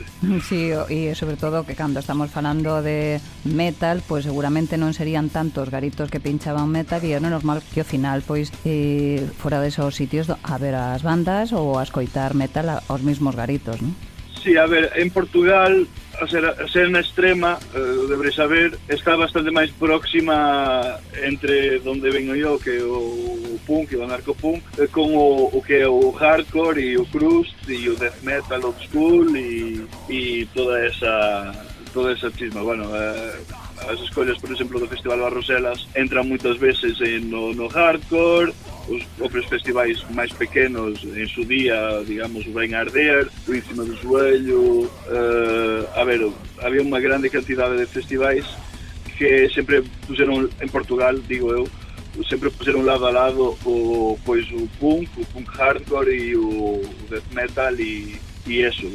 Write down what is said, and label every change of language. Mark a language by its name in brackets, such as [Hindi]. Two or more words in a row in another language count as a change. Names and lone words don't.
[Galician] Sí, e sobre todo que cando estamos falando de metal, pois seguramente non serían tantos garitos que pinchaban metal, e era normal que ao final, pois, fora desos sitios a ver as bandas ou a escoitar metal aos mismos garitos, non? Sí, a ver, en Portugal a escena extrema, deberéis saber, está bastante máis próxima entre [Spanish] donde vengo [Galician] eu, que o punk e o anarcopunk, con o que é o hardcore e o crust e o death metal old school e toda esa chisma. Bueno, as escollas, por exemplo, do Festival Barroselas entran moitas veces no hardcore, os propios festivais máis pequenos [Spanish] en su día, [Galician] digamos, o Ben Arder, o Encima do Joelho, a ver, había unha grande cantidade de festivais que sempre puseron en Portugal, digo eu, sempre puseron lado a lado o punk hardcore e o death metal e eso.